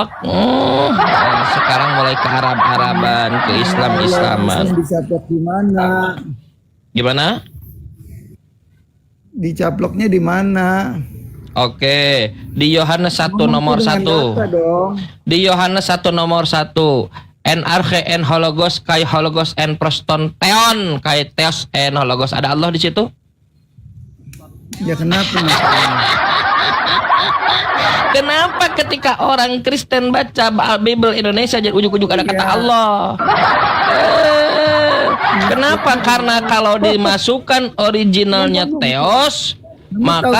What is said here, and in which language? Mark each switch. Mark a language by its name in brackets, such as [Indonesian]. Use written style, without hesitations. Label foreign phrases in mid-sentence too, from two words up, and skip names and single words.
[Indonesian] Sekarang mulai ke Arab-Araban, ke Islam-Islaman. Dicaplok di mana? Gimana? Dicaploknya di mana? Oke, di Yohanes 1 nomor 1. Di Yohanes 1 nomor 1. [Greek] Ἐν ἀρχῇ ἦν ὁ λόγος καὶ ὁ λόγος ἦν πρὸς τὸν θεόν καὶ θεὸς ἦν ὁ λόγος. [Indonesian] Ada Allah di situ? Ya kenapa? Kenapa ketika orang Kristen baca Bible Indonesia jadi ujuk-ujuk ada kata Allah? Kenapa? Karena kalau dimasukkan originalnya theos, maka